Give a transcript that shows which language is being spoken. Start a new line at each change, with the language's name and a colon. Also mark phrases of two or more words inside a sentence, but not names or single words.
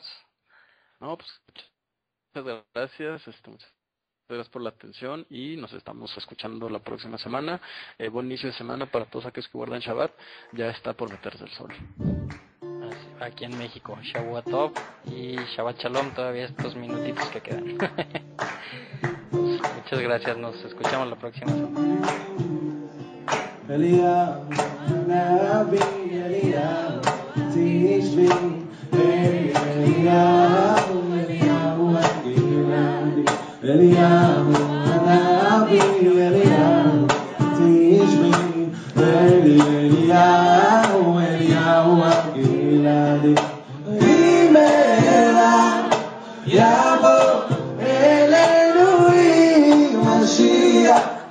Spanish: No, pues muchas gracias, muchas gracias por la atención y nos estamos escuchando la próxima semana. Buen inicio de semana para todos aquellos que guardan Shabbat. Ya está por meterse el sol. Aquí en México,
Hebrew: שבת טוב
Spanish: y
Hebrew: שבת שלום,
Spanish: todavía estos minutitos que quedan. Pues, muchas gracias, nos escuchamos la próxima semana.
Hebrew: אליהו נביא אליהו תשבי אליהו אליהו נביא אליהו תשבי אליהו גלעדי במהרה יבוא אלינו משיח